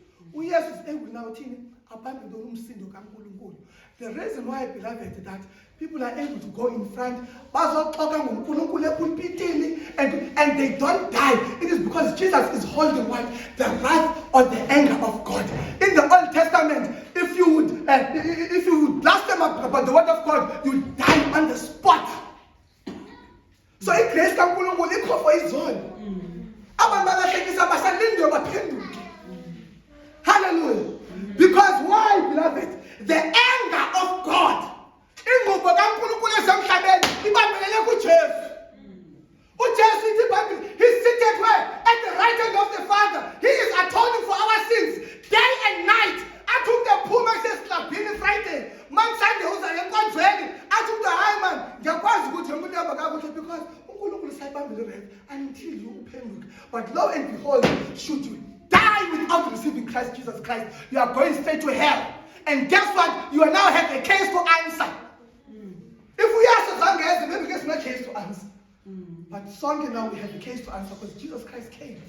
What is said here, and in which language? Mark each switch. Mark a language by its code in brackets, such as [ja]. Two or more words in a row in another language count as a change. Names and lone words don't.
[en] The reason why, beloved, that people are able to go in front and they don't die, it is because Jesus is holding what? The wrath or the anger of God. In the Old Testament, if you would blaspheme about the word of God, you would die on the spot. So in grace [nd] kaNkulunkulu ikho for izolo. Abantu balahlekisa basalinde baphenduke. [en] Hallelujah. Because why, beloved? The anger of God. [nd] Ingubo kaNkulunkulu esemhlabeni ibambelele kuJesu. uJesu ithi iBhayibheli, [en] he's seated where? At the right hand of the Father. He is atoning for our sins day and night. [nd] Athi umntu ephuma esesilabhini Friday, man Sunday uza enkonzweni. Athi umntu, hayi man, ngiyakwazi ukuthi umuntu uhamba kakuhle because uNkulunkulu sayibambile [en] until you [nd] uphenduke. [en] But lo and behold, should you die without receiving Christ Jesus Christ, you are going straight to hell. And guess what? You now have a case to answer. If we ask Zangezi, maybe there's no case to answer. But Sunday now we have a case to answer because Jesus Christ came.